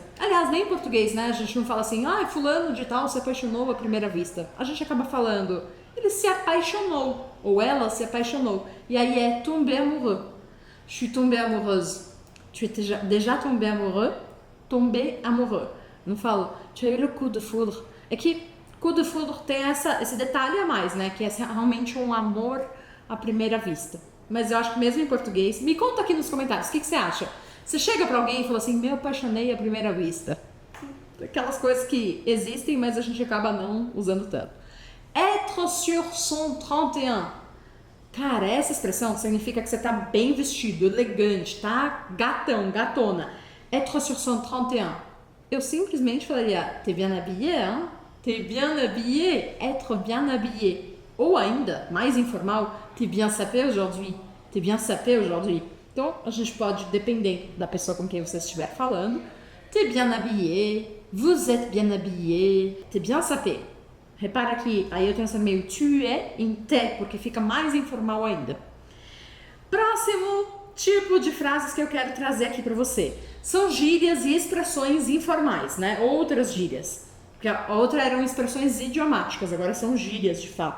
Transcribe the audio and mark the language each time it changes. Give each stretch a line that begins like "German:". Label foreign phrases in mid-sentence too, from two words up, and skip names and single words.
Portuguese: Aliás, nem em português, né? A gente não fala assim, ah, fulano de tal se apaixonou à primeira vista. A gente acaba falando, ele se apaixonou, ou ela se apaixonou. E aí é
French: tomber amoureux. Je suis tombée amoureuse. Tu es déjà tombé amoureux? Tomber amoureux.
Portuguese: Não falo,
French: tu as eu le coup de foudre.
Portuguese: É que
French: coup de foudre
Portuguese: tem esse detalhe a mais, né? Que é realmente um amor à primeira vista. Mas eu acho que mesmo em português... Me conta aqui nos comentários, o que você acha? Você chega pra alguém e fala assim, me apaixonei à primeira vista. Aquelas coisas que existem, mas a gente acaba não usando tanto.
French: Être sur son 31.
Portuguese: Cara, essa expressão significa que você tá bem vestido, elegante, tá gatão, gatona.
French: Être sur son 31.
Portuguese: Eu simplesmente falaria,
French: t'es bien habillé, hein? T'es bien habillé, être bien habillé.
Portuguese: Ou ainda, mais informal,
French: t'es bien sapé aujourd'hui. T'es bien sapé aujourd'hui.
Portuguese: Então, a gente pode, depender da pessoa com quem você estiver falando,
French: t'es bien habillé, vous êtes bien habillé, t'es bien sapé.
Portuguese: Repara que aí eu tenho essa meio tu é em te, porque fica mais informal ainda. Próximo tipo de frases que eu quero trazer aqui para você. São gírias e expressões informais, né? Outras gírias. Porque a outra eram expressões idiomáticas, agora são gírias de fato.